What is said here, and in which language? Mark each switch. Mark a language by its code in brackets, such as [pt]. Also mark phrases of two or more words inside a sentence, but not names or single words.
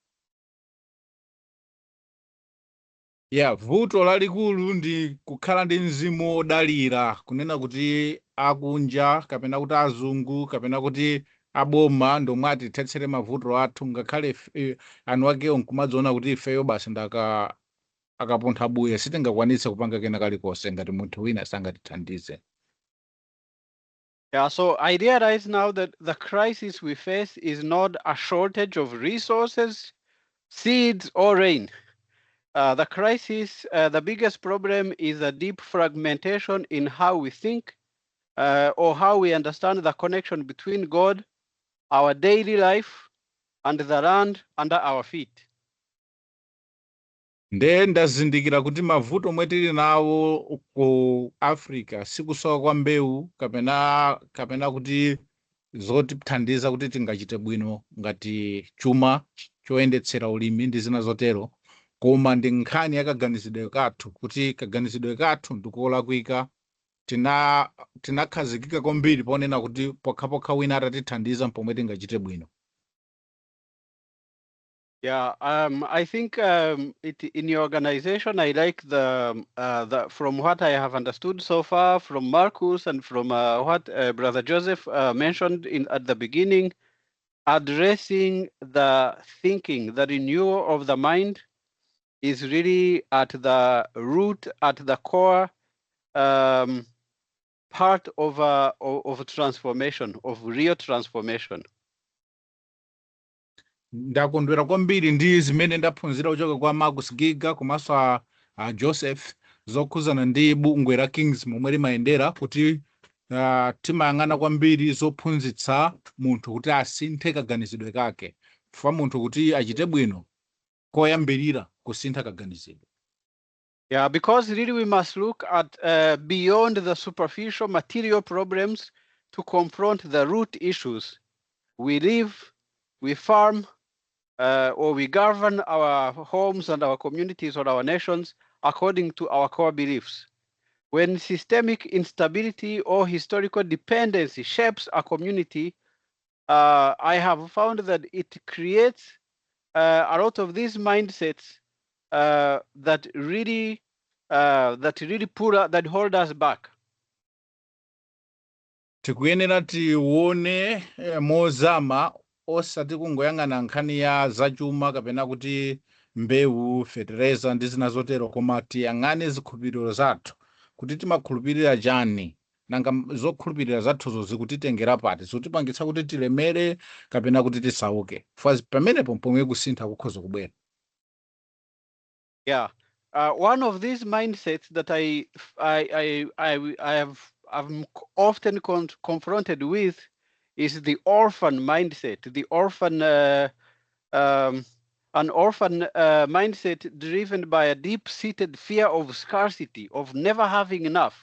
[en] Yeah, [ny] vuto lalikulu ndi kukhala ndi mzimu odalira, kunena kuti akunja kapena kuti azungu kapena kuti aboma ndomwe atithetsere mavuto athu, ngakhale anu akewo nkumadziona kuti ifeyo basi akapontha buya sitingakwanitse kupanga kena kalikonse ngati munthu wina sangatithandize. [en] Yeah, so I realize now that the crisis we face is not a shortage of resources, seeds, or rain. The crisis, the biggest problem is a deep fragmentation in how we think or how we understand the connection between God, our daily life, and the land under our feet. [ny] nde ndazindikira kuti mavuto omwe tili nawo ku Africa sikusowa kwa mbewu kapena kuti zotithandiza kuti tingachite bwino ngati chuma choyendetsera ulimi ndi zina zotero, koma ndi nkhani ya kaganizidwe kathu, kuti kaganizidwe kathu ndikolakwika. Tinakhazikika kwambiri ponena kuti pokhapokha wina atatithandiza pomwe tingachite bwino. [en] Yeah, I think in your organization, I like the from what I have understood so far from Marcus and from what Brother Joseph mentioned at the beginning, addressing the thinking, the renewal of the mind is really at the root, at the core part of transformation, of real transformation. [ny] Ndakondwera kwambiri ndi zimene ndaphunzira kuchoka kwa Marcus Giga komanso Joseph zokhuzana ndi bungwe la Kings momwe limayendera, kuti timayang'ana kwambiri zophunzitsa munthu kuti asinthe kaganizidwe kake, fa munthu kuti achite bwino koyambirira kusintha kaganizidwe. [en] Yeah, because really we must look at beyond the superficial material problems to confront the root issues. We live, we farm, or we govern our homes and our communities or our nations according to our core beliefs. When systemic instability or historical dependency shapes a community, I have found that it creates a lot of these mindsets that really hold us back. [ny] Tikuyenera tione mozama osati kungoyang'ana nkhani ya zachuma kapena kuti mbewu, fertilizer ndi zina zotero, koma tiyang'ane zikhulupiriro zathu kuti timakhulupirira chani, nanga zokhulupirira zathuzo zikutitengera pati, zikutipangitsa kuti tilemere kapena kuti tisauke, pamenepo pomwe kusintha kukhoza kubwera. [en] Yeah, one of these mindsets that I'm often confronted with is the orphan mindset. The orphan, an orphan mindset driven by a deep-seated fear of scarcity, of never having enough.